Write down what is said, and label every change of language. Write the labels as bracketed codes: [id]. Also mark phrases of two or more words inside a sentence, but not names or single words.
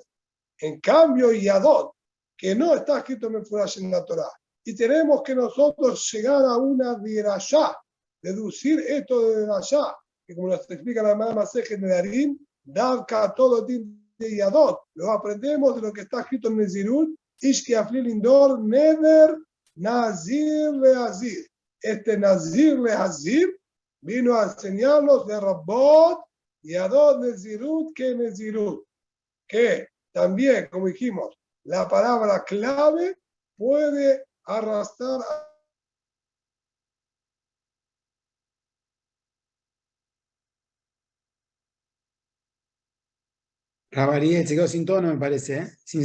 [es] En cambio, Yadot, que no está escrito en la Torah, y tenemos que nosotros llegar a una dirashá, deducir esto de dirashá, que como nos explica la mamá Masejet Nedarim, Davka todo de Yadot, lo aprendemos de lo que está escrito en Nezirut, [he] איש כי יפליא לנדור נדר נזיר להזיר. [es] Este [he] נזיר להזיר [es] vino a enseñarnos de [he] לרבות ידות נזירות, [es] que Nezirut, que también, como dijimos, la palabra clave puede arrastrar a Rabariel se quedó sin tono, me parece, ¿eh?